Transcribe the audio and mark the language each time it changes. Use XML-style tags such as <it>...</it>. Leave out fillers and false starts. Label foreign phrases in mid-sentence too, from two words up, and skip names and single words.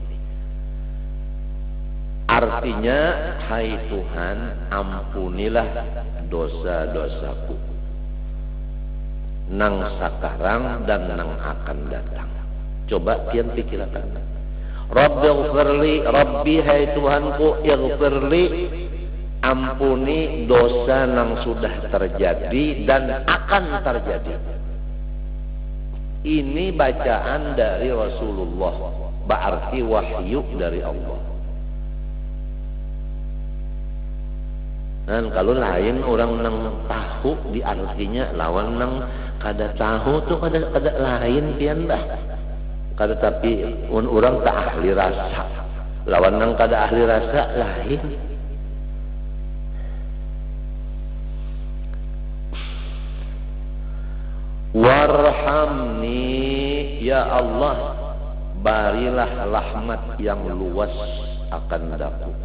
<bjn>Artinya, hai Tuhan, ampunilah dosa-dosaku nang sakarang dan nang akan datang. Coba pian pikirkan.</bjn> <id>Rabbighfirli, Rabbi hai Tuhanku, ighfirli, ampuni dosa yang sudah terjadi dan akan terjadi. Ini bacaan dari Rasulullah, berarti wahyu dari Allah.</id> <bjn>Dan kalau lain orang nang tahu di artinya lawan nang kada tahu tuh kada lain pian dah. Kada tapi orang tak ahli rasa. Lawan nang kada ahli rasa lain.</bjn> <ar>وارحمني يا الله,</ar> <bjn>barilah rahmat yang luas akan daku.</bjn>